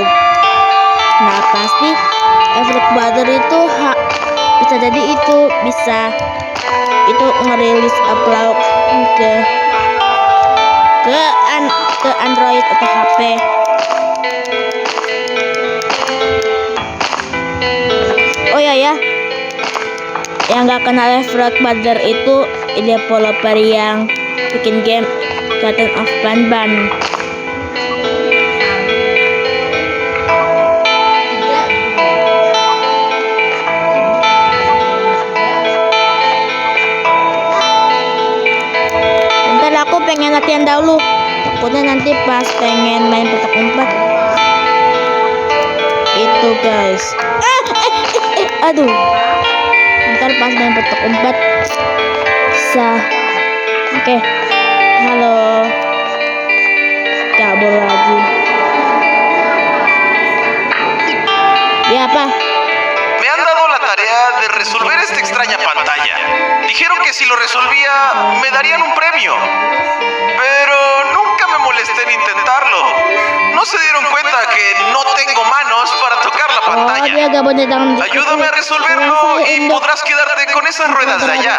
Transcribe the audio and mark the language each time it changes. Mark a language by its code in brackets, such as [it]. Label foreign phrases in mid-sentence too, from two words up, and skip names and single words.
[id] Nah pasti Flight Brother itu bisa jadi itu bisa itu ngerilis upload ke Android atau HP. Oh ya, yang nggak kenal Flight Brother itu developer yang bikin game Garden of Banban. Bentar, aku pengen latihan dahulu. Takutnya nanti pas pengen main petak umpet itu guys. Aduh. Ntar pas main petak umpet bisa. Oke. Halo. Kabur lagi. Ya apa? [es] Me han dado la tarea de resolver esta extraña pantalla. Dijeron que si lo resolvía me darían un premio. Pero nunca me molesté en intentarlo. No se dieron cuenta que no tengo manos para tocar la pantalla. Ayúdame a resolverlo y podrás quedarte con esas ruedas de allá.